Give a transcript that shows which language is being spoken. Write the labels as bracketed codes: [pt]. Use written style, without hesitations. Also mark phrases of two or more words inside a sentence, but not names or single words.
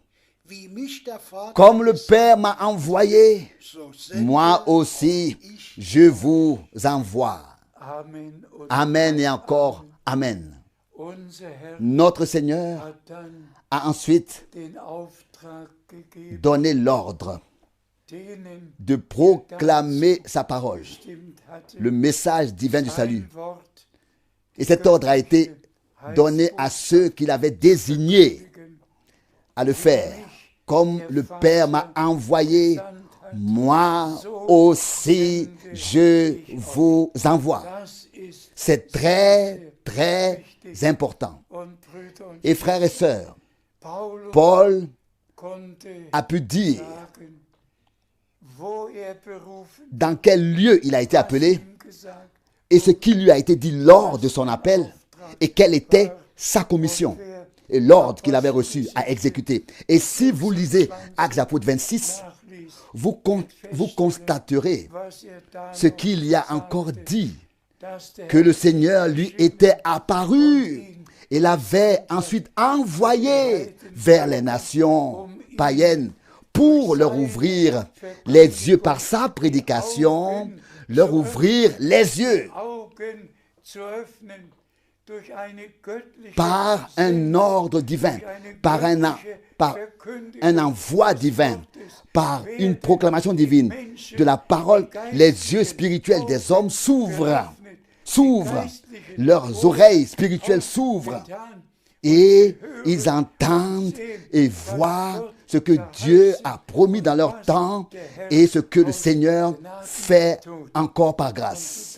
[fr] Comme le Père m'a envoyé, moi aussi je vous envoie. Amen et encore Amen. Notre Seigneur a ensuite donné l'ordre [de] denen [fr] de proclamer sa parole, [de] bestimmt hatte, [fr] le message divin du salut. [de] ein Wort [fr] Et cet ordre a été donné à ceux qu'il avait désignés à le faire. Comme le Père m'a envoyé, moi aussi je vous envoie. [de] Das ist [fr] C'est très, très important. [de] und Brüder und [fr] Et frères et sœurs, [de] Paulus [fr] Paul [de] konnte [fr] a pu dire [de] sagen, wo berufen, [fr] dans quel lieu il a été appelé [de] ihm gesagt, [fr] et ce qui lui a été dit lors de son appel et quelle était sa commission et l'ordre qu'il avait reçu à exécuter. Et si vous lisez Actes apôtres 26, [de] nachliest, [fr] vous constaterez [de] was da [fr] ce [de] noch [fr] qu'il y a encore dit, [de] dass der [fr] que le Seigneur lui était apparu et l'avait ensuite envoyé vers les nations païennes pour leur ouvrir les yeux par sa prédication, leur ouvrir les yeux [de] Augen zu öffnen durch eine göttliche [fr] par un ordre divin, par un envoi divin, par une proclamation divine de la parole. Les yeux spirituels des hommes s'ouvrent, leurs oreilles spirituelles s'ouvrent et ils entendent et voient ce que Dieu a promis dans leur temps et ce que le Seigneur fait encore par grâce.